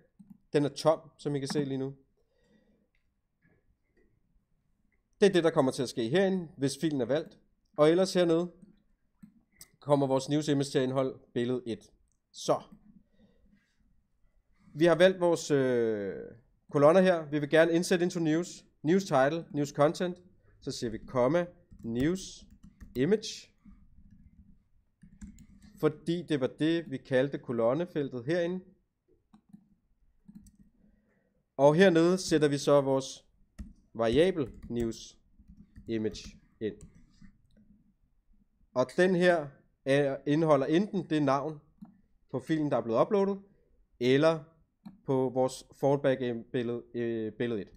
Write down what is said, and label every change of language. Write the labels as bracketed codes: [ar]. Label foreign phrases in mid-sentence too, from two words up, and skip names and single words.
[da] Den er tom, som I kan se lige nu. Det er det, der kommer til at ske herinde, hvis filen er valgt. Og ellers hernede kommer vores [en] news image [da] til at indeholde billede 1. Så. Vi har valgt vores kolonner her. Vi vil gerne indsætte [en] into news. News title, news content. [da] Så siger vi [en] comma news image. [da] Fordi det var det, vi kaldte kolonnefeltet herinde. Og hernede sætter vi så vores variabel [en] news image [da] ind. Og den her indeholder enten det navn på filen, der er blevet uploadet, eller på vores fallback billede 1.